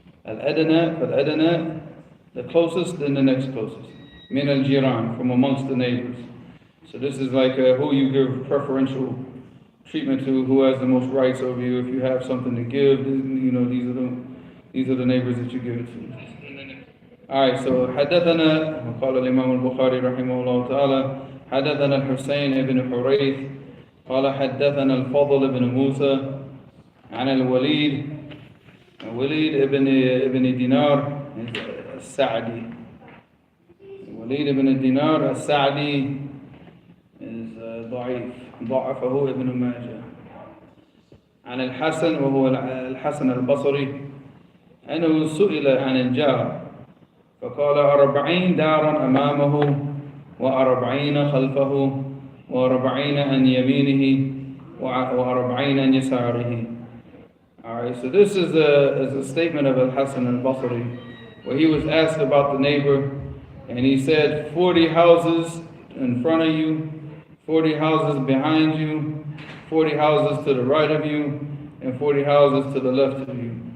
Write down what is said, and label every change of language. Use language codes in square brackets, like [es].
[ar] Al-Adna fal-Adna, [en] the closest and the next closest. [ar] Min al-Jiran, [en] from amongst the neighbors. So this is like who you give preferential treatment to, who has the most rights over you. If you have something to give, you know, these are the neighbors that you give it to. Alright, so [ar] حدثنا قال الإمام البخاري رحمه الله تعالى حدثنا الحسين بن حريث قال حدثنا الفضل بن موسى عن الوليد ابن دينار السعدي. الوليد ابن دينار السعدي is ضعيف ضعفه ابن ماجه. عن الحسن وهو الحسن البصري أنه سئل عن الجار فقال 40 دارا أمامه و40 خلفه و40 عن يمينه و40 عن يساره. [en] Alright, so this is a statement of Al-Hasan al-Basri, where he was asked about the neighbor, and he said 40 houses in front of you, 40 houses behind you, 40 houses to the right of you, and 40 houses to the left of you.